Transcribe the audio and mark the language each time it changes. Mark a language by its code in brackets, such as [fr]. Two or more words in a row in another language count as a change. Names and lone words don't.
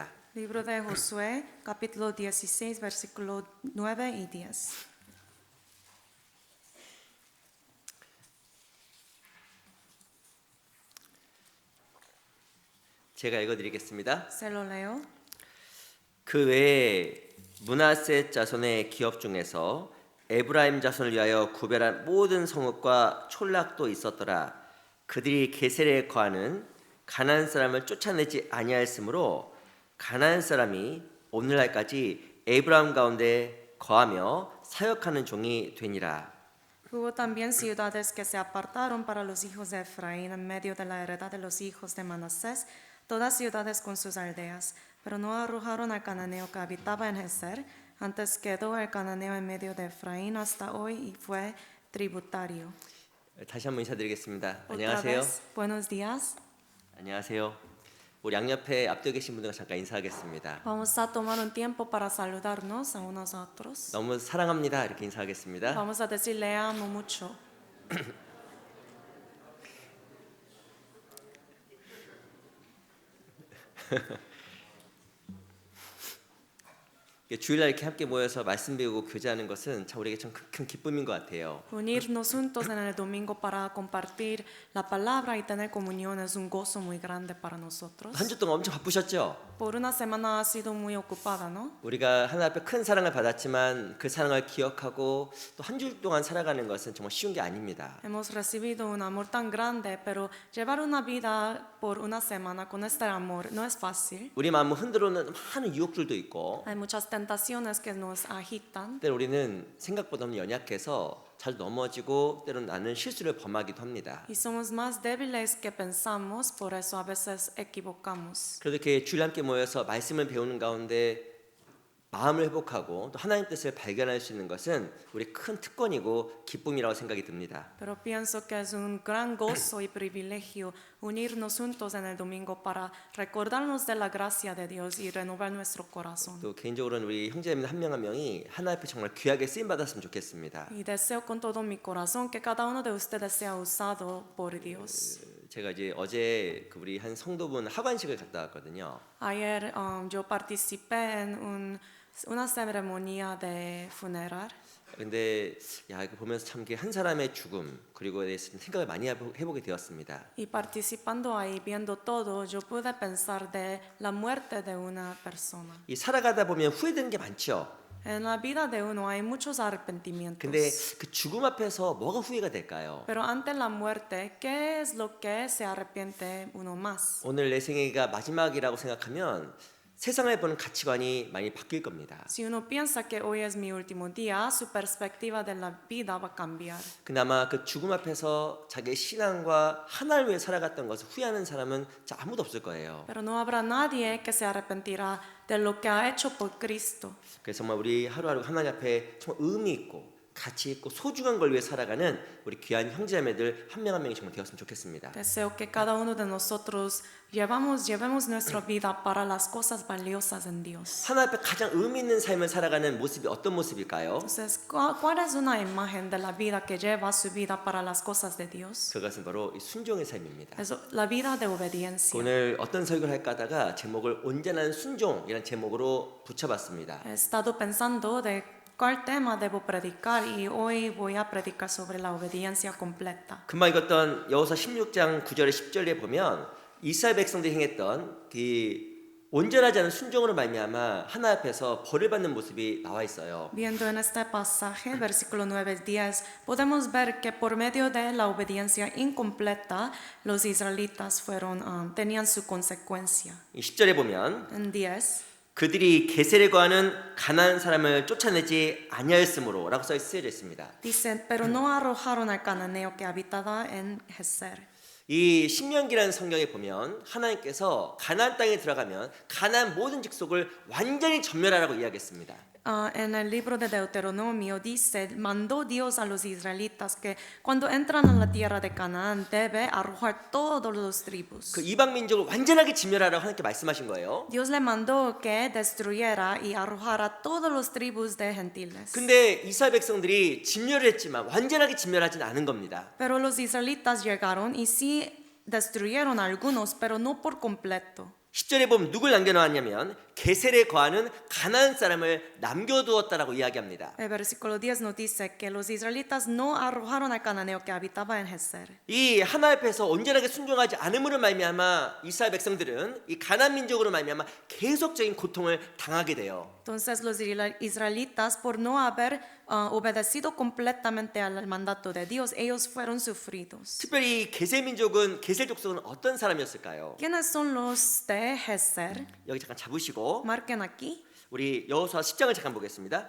[es] Libro de Josué capítulo 16 versículo 9 y 10. [ko] 제가 읽어드리겠습니다. [es] Se lo leo. [ko] 그 외에 므낫세 자손의 기업 중에서 에브라임 자손을 위하여 구별한 모든 성읍과 촌락도 있었더라. 그들이 게셀에 거하는 가나안 사람을 쫓아내지 아니하였으므로 가나안 사람이 오늘날까지 에브라임 가운데 거하며 사역하는 종이 되니라. [es] Hubo también ciudades que se apartaron para los hijos de Efraín en medio de la heredad de los hijos de Manasés, todas ciudades con sus aldeas, pero no arrojaron al cananeo que habitaba en Geser. Antes quedó el cananeo en medio de Efraín hasta hoy y fue tributario. [ko] 다시 한번 인사드리겠습니다. [es] Otra [ko] 안녕하세요. [es] vez, buenos días. [ko] 안녕하세요. 우리 양옆에 앞뒤에 계신 분들과 잠깐 인사하겠습니다. [es] Vamos a tomar un tiempo para saludarnos a unos a otros. [ko] 너무 사랑합니다. 이렇게 인사하겠습니다. [es] Vamos a decir le amo mucho. [ko] 주일날 이렇게 함께 모여서 말씀 배우고 교제하는 것은 참 우리에게 참 큰 기쁨인 것 같아요. [es] Unirnos juntos en el domingo para compartir la palabra y tener comunión es un gozo muy grande para nosotros. [ko] 한 주 동안 엄청 바쁘셨죠? [es] Por una semana ha sido muy ocupada, ¿no? [ko] 우리가 하나님 앞에 큰 사랑을 받았지만 그 사랑을 기억하고 또 한 주 동안 살아가는 것은 정말 쉬운 게 아닙니다. [es] Hemos recibido un amor tan grande, pero llevar una vida por una semana con este amor no es fácil. [ko] 우리 마음을 흔들어오는 많은 유혹들도 있고 [es] Hay muchas tentaciones que nos agitan. [ko] 때로 우리는 생각보다 너무 연약해서 잘 넘어지고 때로는 나는 실수를 범하기도 합니다. [es] Y somos más débiles que pensamos, por eso a veces equivocamos. [ko] 그래도 이렇게 주일 함께 모여서 말씀을 배우는 가운데 마음을 회복하고 또 하나님 뜻을 발견할 수 있는 것은 우리 큰 특권이고 기쁨이라고 생각이 듭니다. [es] Pero pienso que es un gran gozo y privilegio unirnos juntos en el domingo para recordarnos de la gracia de Dios y renovar nuestro corazón. [ko] 또 개인적으로는 우리 형제님 한 명 한 명이 하나님 앞에 정말 귀하게 쓰임 받았으면 좋겠습니다. [es] Y deseo con todo mi corazón que cada uno de ustedes sea usado por Dios. [ko] 제가 이제 어제 우리 한 성도분 하관식을 갔다 왔거든요. [es] Ayer yo participé en una ceremonia de funeral. [ko] 근데 야 이거 보면서 참 한 사람의 죽음 그리고 대해서 생각을 많이 해보게 되었습니다. [es] Y participando ahí, viendo todo, yo pude pensar de la muerte de una persona. [ko] 이 살아가다 보면 후회되는 게 많죠. [es] En la vida de uno hay muchos arrepentimientos. [ko] 근데 그 죽음 앞에서 뭐가 후회가 될까요? [es] Pero ante la muerte, ¿qué es lo que se arrepiente uno más? [ko] 오늘 내 생애가 마지막이라고 생각하면 세상을 보는 가치관이 많이 바뀔 겁니다. [es] Si uno piensa que hoy es mi último día, su perspectiva de la vida va a cambiar. [ko] 그나마 그 죽음 앞에서 자기의 신앙과 하나를 위해 살아갔던 것을 후회하는 사람은 아무도 없을 거예요. [es] Pero no habrá nadie que se arrepentirá de lo que ha hecho por Cristo. [ko] 그래서 정말 우리 하루하루 하나님 앞에 정말 의미 있고 가치 있고 소중한 걸 위해 살아가는 우리 귀한 형제자매들 한 명 한 명이 정말 되었으면 좋겠습니다. [es] Deseo que cada uno de nosotros llevemos nuestra vida para las cosas valiosas en Dios. [ko] 하나님 앞에 가장 의미 있는 삶을 살아가는 모습이 어떤 모습일까요? [es] Entonces, ¿cuál es una imagen de la vida que lleva su vida para las cosas de Dios? [ko] 그것은 바로 이 순종의 삶입니다. [es] Es la vida de obediencia. [ko] 오늘 어떤 설교를 할까 하다가 제목을 온전한 순종이라는 제목으로 붙여봤습니다. [es] He estado pensando de cuál tema debo predicar y hoy voy a predicar sobre la obediencia completa. [ko] 금방 읽었던 여호수아 16장 9절에 10절에 보면 이스라엘 백성들이 행했던 그 온전하지 않은 순종으로 말미암아 하나 앞에서 벌을 받는 모습이 나와 있어요. [es] Viendo en este pasaje, versículo 9-10, podemos ver que por medio de la obediencia incompleta, los israelitas tenían su consecuencia. [ko] 이 10절에 보면 [es] En 10, [ko] 그들이 게셀에 거하는 가나안 사람을 쫓아내지 아니하였으므로라고 쓰여져 있습니다. [es] dice, pero no arrojaron al cananeo que habitaba en Geser. [ko] 이 신명기라는 성경에 보면 하나님께서 가나안 땅에 들어가면 가나안 모든 직속을 완전히 전멸하라고 이야기했습니다. [es] En el libro de Deuteronomio dice, mandó Dios a los israelitas que cuando entran a la tierra de Canaán debe arrojar todos los tribus. [ko] 그 이방 민족을 완전하게 진멸하라고 하나님께 말씀하신 거예요. [es] Dios le mandó que destruyera y arrojara todos los tribus de gentiles. [ko] 근데 이스라엘 백성들이 진멸을 했지만 완전하게 진멸하진 않은 겁니다. [es] Pero los israelitas llegaron y sí destruyeron algunos, pero no por completo. [ko] 10절에 보면 누굴 남겨놓았냐면 게셀에 거하는 가나안 사람을 남겨두었다라고 이야기합니다. [es] El versículo 10 nos dice que los israelitas no arrojaron al cananeo que habitaba en Geser. [ko] 이 하나 앞에서 온전하게 순종하지 않음으로 말미암아 이스라엘 백성들은 이 가나안 민족으로 말미암아 계속적인 고통을 당하게 돼요. [es] Entonces los israelitas, por no haber obedecido completamente al mandato de Dios, ellos fueron sufridos. [ko] 특별히 게셀 민족은 게셀 족속은 어떤 사람이었을까요? [es] ¿Quiénes son los de Geser? [ko] 여기 잠깐 잡으시고 [es] Marquen aquí. [ko] 우리 여호수아 10장을 잠깐 보겠습니다.